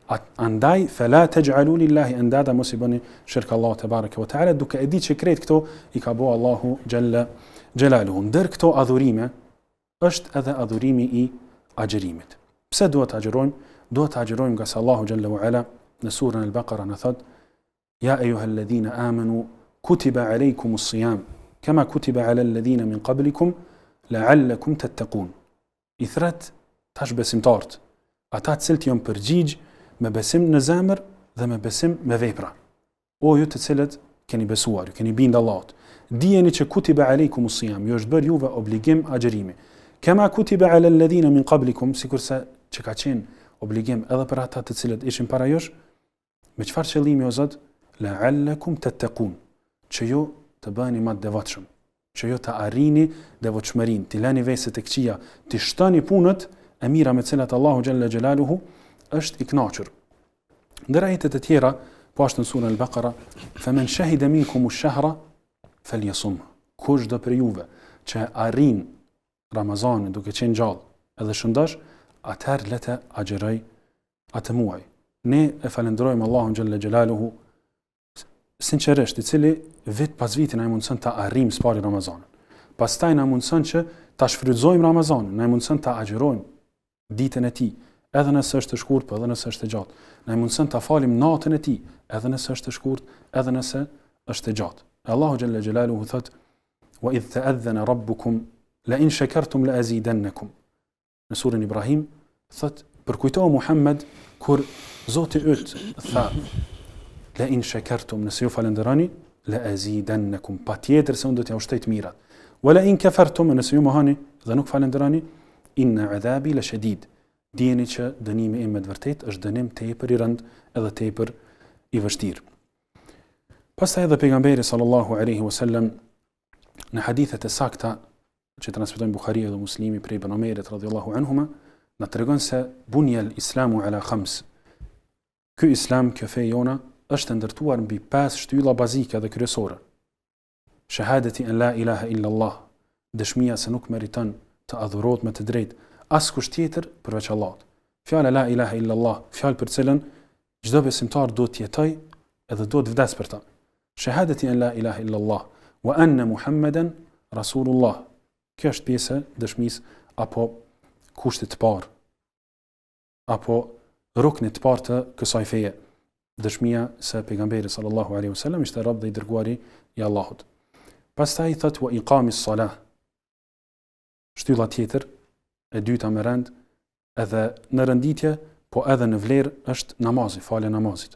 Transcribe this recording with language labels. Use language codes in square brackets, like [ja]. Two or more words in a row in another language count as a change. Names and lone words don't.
[sq] Andaj, [ar] فلا تجعلوا لله أندادا, [sq] mos I bëni shirk Allah [ar] تبارك وتعالى, [sq] duke e ditë që krejt këto I ka bo Allahu [ar] جل جلاله. [sq] Ndër këto adhurime është edhe adhurimi I agjerimit. Pse duhet të agjerojmë? Duhet të agjerojmë nga se Allahu [ar] جل وعلا [sq] në surën Al-Baqara në thot: [ar] يا أيها الذين آمنوا كتب عليكم الصيام كما كتب على الذين من قبلكم لعلكم تتقون. [sq] I thret tash besimtarët, ata të cilët janë përgjigj me besim në zemër dhe me besim me vepra. O ju të cilët keni besuar, ju keni bind Allahut, dijeni që [ar] كتب عليكم الصيام, [sq] ju është bërë juve obligim agjerimi. [ar] كما كتب على الذين من قبلكم, [sq] sikurse që ka qenë obligim edhe për ata të cilët ishin para jush, me çfarë qëllimi o Zot? [ar] لعلكم تتقون, [sq] që ju të bëheni më të devotshëm, që ju të arrini devotshmërinë, të lani veset e këqija, të shtoni punët e mira me të cilat Allahu [ar] جل جلاله [sq] është I kënaqur. Ndër ajetet e tjera, po ashtu në surën Al-Baqara, [ar] "فمن شهد منكم الشهر فليصمه." [sq] Kush do për juve që arrin Ramazanin duke qenë gjallë edhe shëndosh, atëherë le të agjeroj atë muaj. Ne e falenderojmë Allahun [ar] جل جلاله [sq] sinqerisht, I cili vit pas viti na mundson ta arrijmë s'pari Ramazanin. Pastaj na mundson që ta shfrytëzojmë Ramazanin, na mundson ta agjerojmë ditën e tij, edhe nëse është e shkurt, po edhe nëse është e gjatë. Na mundson ta falim natën e tij, edhe nëse është e shkurt, edhe nëse është e gjatë. Allahu [ar] جل جلاله [sq] thot: [ar] "وإذ تأذن ربكم لئن شكرتم لأزيدنكم." [sq] Në surën Ibrahim thot: "Përkujto Muhammed kur Zoti yt tha: [ar] لئن شكرتم, [sq] nëse ju falenderoni, [ar] لأزيدنكم, [sq] patjetër se unë do t'ja ushtoj mirat. [ar] ولئن كفرتم, [sq] nëse ju mohoni dhe nuk falenderoni, [ar] إن عذابي لشديد. [sq] Dijeni që dënimi im me të vërtetë është dënim tepër I rënd edhe tepër I vështirë." Pastaj edhe pejgamberi [ar] صلى الله عليه وسلم [sq] në hadithet e sakta që transmetojnë Buhariu dhe Muslimi prej Ibn Omerit [ar] رضي الله عنهما, [sq] na tregon se [ar] بني الإسلام على خمس. [sq] Ky islam, kjo fe jona, është ndërtuar mbi 5 shtylla bazike dhe kryesore. [ar] شهادة أن لا إله إلا الله, [sq] dëshmia se nuk meriton të adhurohet me të drejtë askush tjetër përveç Allahut. [ar] Fjala لا إله إلا الله, [sq] fjalë për cilën çdo besimtar duhet të jetojë edhe duhet të vdes për ta. [ar] شهادة أن لا إله إلا الله وأن محمدا رسول الله. [sq] Kjo është pjesë e dëshmisë apo kushtit të parë, apo ruknit të parë të kësaj feje. Dëshmia se pejgamberi [ar] صلى الله عليه وسلم [sq] ishte rob dhe I dërguari I Allahut. Pastaj thot [ar] وإقام الصلاة. [sq] Shtylla tjetër, e dyta me rend, edhe në renditje, po edhe në vlerë është namazi, falja namazit.